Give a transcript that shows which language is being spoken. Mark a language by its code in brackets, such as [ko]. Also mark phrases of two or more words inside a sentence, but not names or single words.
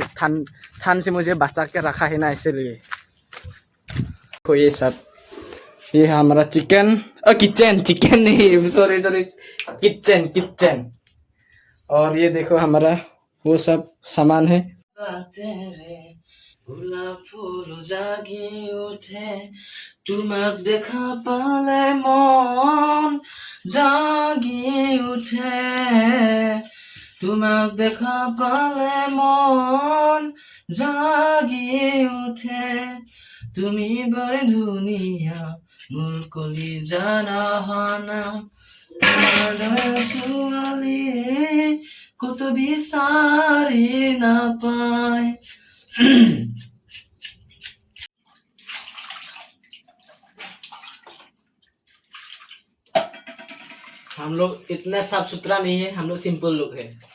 [hi] ठंड से मुझे बचा के रखा है ना इसलिए ये सब ये है हमारा चिकन, किचन, चिकन नहीं, [en] sorry sorry, [hi] किचन किचन। और ये देखो हमारा वो सब सामान है। [as] तेरे গোলাপ ফুল জাগি উঠে তোমাক দেখা পালে মন জাগি উঠে, তোমাক দেখা পালে মন জাগি উঠে, তুমি বৰ ধুনীয়া মোৰ কলিজা হানা, তোমাৰ দৰে ছোৱালী কত বিচাৰি নাপায়। [hi] हम लोग इतना साफ सुथरा नहीं है, हम लोग सिंपल लोग हैं।